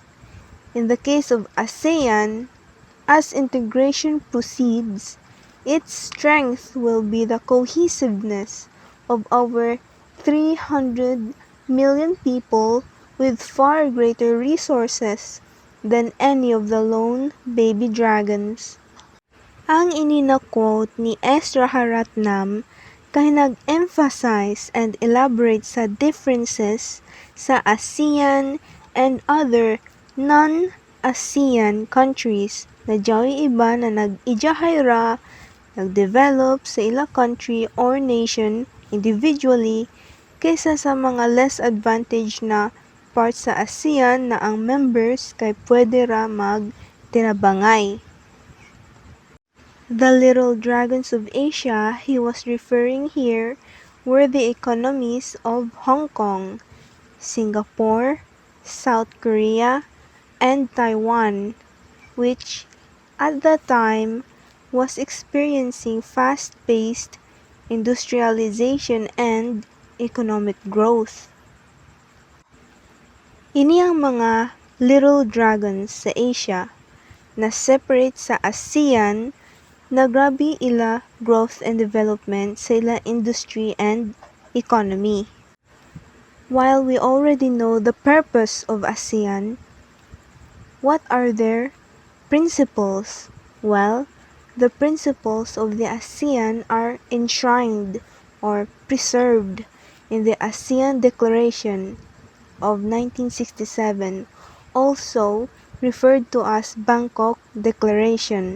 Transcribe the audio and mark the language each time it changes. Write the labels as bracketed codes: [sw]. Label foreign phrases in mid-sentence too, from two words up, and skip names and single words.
[en] In the case of ASEAN, as integration proceeds, its strength will be the cohesiveness of over 300 million people with far greater resources than any of the lone baby dragons. [ceb] Ang inina-quote ni Ezra Haratnam kay nag-emphasize [en] and elaborate [ceb] sa differences sa ASEAN [en] and other non-ASEAN countries [ceb] na diyaw'y iba na nag-ijahayra, nag-develop sa ila [en] country or nation individually [ceb] kaysa sa mga [en] less advantaged [ceb] na part sa ASEAN na ang members kay pwede ra mag-tinabangay. [en] The little dragons of Asia he was referring here were the economies of Hong Kong, Singapore, South Korea, and Taiwan, which at that time was experiencing fast-paced industrialization and economic growth. [ceb] Ini ang mga [en] little dragons [ceb] sa Asia na separate sa ASEAN na grabe ila [en] growth and development [ceb] sa ila [en] industry and economy. While we already know the purpose of ASEAN, what are their principles? Well, the principles of the ASEAN are enshrined or preserved in the ASEAN Declaration of 1967, also referred to as Bangkok Declaration.